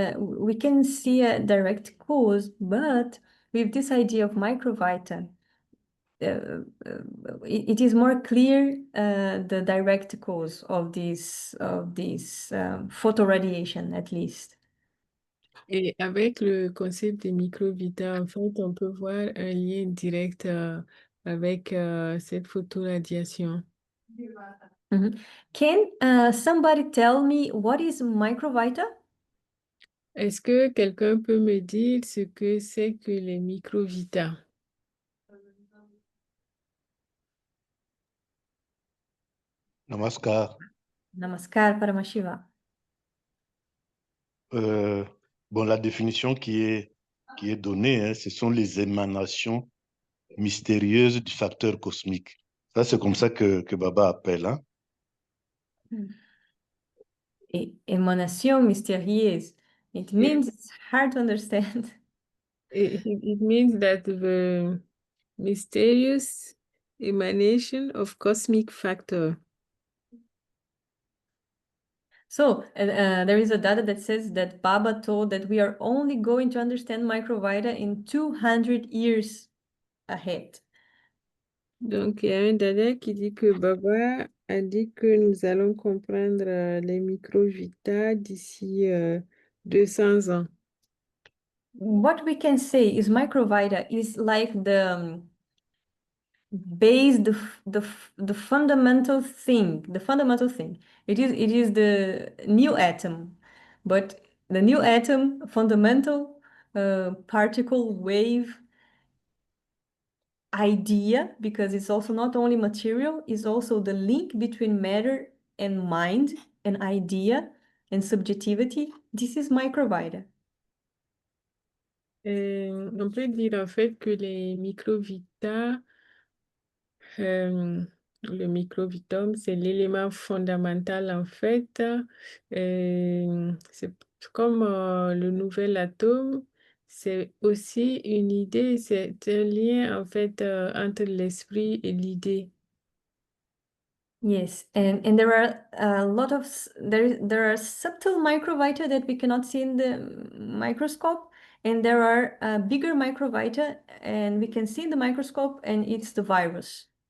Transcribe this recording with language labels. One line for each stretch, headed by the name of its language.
English: We can see a direct cause, but with this idea of microvita, it is more clear the direct cause of this photoradiation, at least.
French: Et avec le concept des microvita, en fait, on peut voir un lien direct avec cette photoradiation. Mhm.
English: Can somebody tell me what is microvita?
French: Est-ce que quelqu'un peut me dire ce que c'est que les microvita?
Hindi: Namaskar. Namaskar Paramashiva.
French: Bon, la définition qui est donnée, hein, ce sont les émanations mystérieuses du facteur cosmique. Ça, c'est comme ça que Baba appelle. Hein. Émanation mystérieuse.
English: It means it's hard to understand. It means that the mysterious emanation of cosmic factor. So there is a data that says that Baba told that we are only going to understand microvita in 200 years ahead.
French: Donc, il y a un dada qui dit que Baba a dit que nous allons comprendre les microvita d'ici 200 ans.
English: What we can say is microvita is like the base, the fundamental thing, It is the new atom, but the new atom, fundamental particle wave idea, because it's also not only material, is also the link between matter and mind and idea and subjectivity. This is microvita.
French: On peut dire en fait que les microvita, le microvitum, c'est l'élément fondamental en fait. C'est comme le nouvel atome, c'est aussi une idée, c'est un lien en fait entre l'esprit et l'idée.
English: Yes, and there are a lot of there are subtle microvita that we cannot see in the microscope, and there are bigger microvita and we can see in the microscope, and it's the virus.